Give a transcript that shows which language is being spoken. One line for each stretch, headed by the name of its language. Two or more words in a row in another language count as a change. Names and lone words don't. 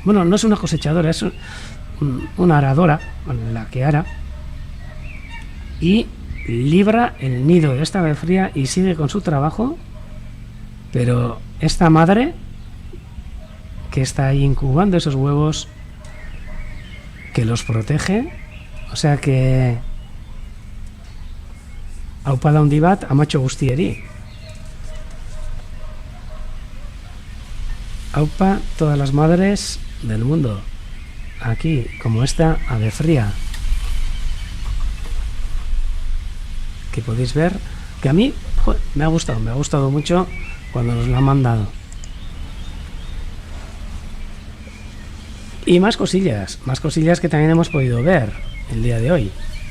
Spanish: Bueno, no es una cosechadora, es una aradora, la que ara, y libra el nido de esta ave fría y sigue con su trabajo. Pero esta madre que está ahí incubando esos huevos, que los protege, o sea que
Basque: aupa daundi bat amacho guztieri.
Spanish: Aupa todas las madres del mundo, aquí como esta ave fría, que podéis ver, que a mí me ha gustado mucho cuando nos la han mandado. Y más cosillas que también hemos podido ver el día de hoy.